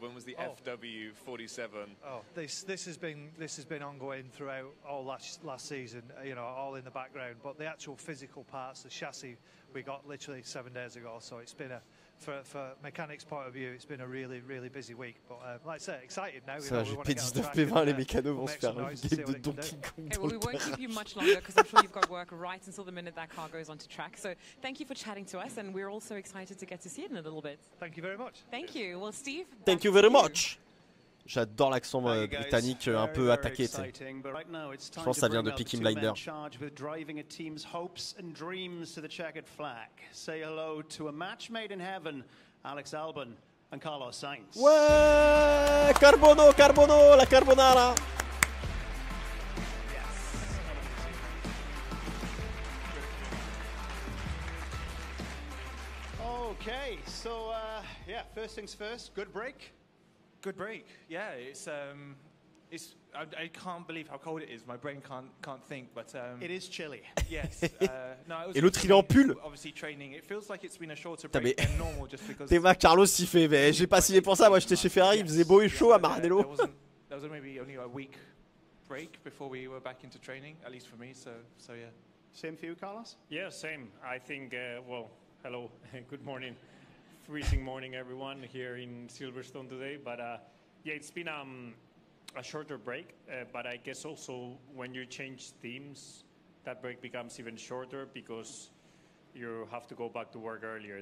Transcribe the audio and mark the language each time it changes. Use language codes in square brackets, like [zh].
[en] When was the FW47? Oh, this has been ongoing throughout all last season. You know, all in the background. But the actual physical parts, the chassis, we got literally 7 days ago. So it's been for mechanics point of view, it's been a really busy week. But like I say, excited now. [fr] Ça, j'ai P19 P20, les mécanos vont se faire un game de Donkey Kong. [en] Okay, well, we won't keep you much longer because I'm sure you've got work right until the minute that car goes onto track. So thank you for chatting to us, and we're also excited to get to see it in a little bit. Thank you very much. Thank you. Well, Steve. Thank you very much. [fr] J'adore l'accent britannique un peu attaqué. Je pense que ça vient de Peaky Blinders. [en] Driving a team's hopes and dreams to the checkered flag. Say hello to a match made in heaven, Alex Albon and Carlos Sainz. [fr] Ouais, Carbono, la carbonara. [en] Okay, so yeah, first things first, good break. Good break. Yeah, it's I can't believe how cold it is. My brain can't think, but it is chilly. Yes. No, it was [fr] Et l'autre il est en pull. [en] Obviously training. It feels like it's been a shorter break than normal just because. [fr] Théma Carlos il fait, mais j'ai pas signé pour ça. Moi j'étais chez Ferrari, il faisait beau et chaud à Maranello. [en] There was maybe only a week break before we were back into training, at least for me. So yeah. Same for you, Carlos? Yeah, same. I think. Well, hello, good morning. Freezing morning, everyone, here in Silverstone today. But yeah, it's been a shorter break. But I guess also when you change teams, that break becomes even shorter because you have to go back to work earlier.